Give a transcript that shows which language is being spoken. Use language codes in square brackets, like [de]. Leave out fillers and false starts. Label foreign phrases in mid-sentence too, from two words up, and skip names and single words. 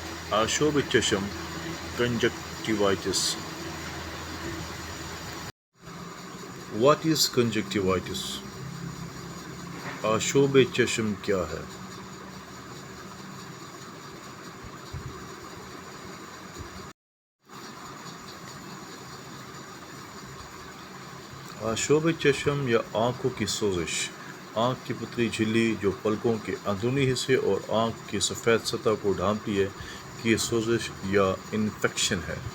[ur] آشوب چشم conjunctivitis. [en] What is conjunctivitis? [ur] آشوب چشم کیا ہے؟ آشوب چشم یا آنکھوں کی سوزش آنکھ کی پتلی جھلی جو پلکوں کے اندرونی حصے اور آنکھ کی سفید سطح کو ڈھانپتی ہے کی سوزش یا انفیکشن ہے۔